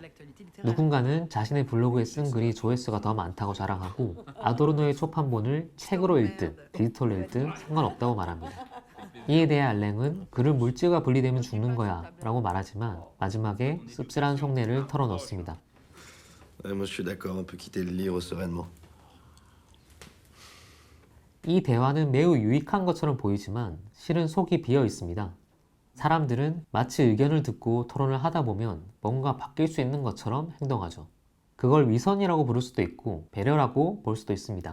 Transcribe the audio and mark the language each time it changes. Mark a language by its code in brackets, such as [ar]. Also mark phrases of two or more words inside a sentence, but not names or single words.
[ko] 누군가는 자신의 블로그에 쓴 글이 조회수가 더 많다고 자랑하고 아도르노의 초판본을 책으로 읽듯 디지털로 읽듯 상관없다고 말합니다. 이에 대해 알랭은 글을 물질과 분리되면 죽는 거야 라고 말하지만 마지막에 씁쓸한 속내를 털어놓습니다. [fr] Moi je suis d'accord, on peut quitter le livre sereinement. [ko] 이 대화는 매우 유익한 것처럼 보이지만 실은 속이 비어 있습니다. 사람들은 마치 의견을 듣고 토론을 하다 보면 뭔가 바뀔 수 있는 것처럼 행동하죠. 그걸 위선이라고 부를 수도 있고 배려라고 볼 수도 있습니다.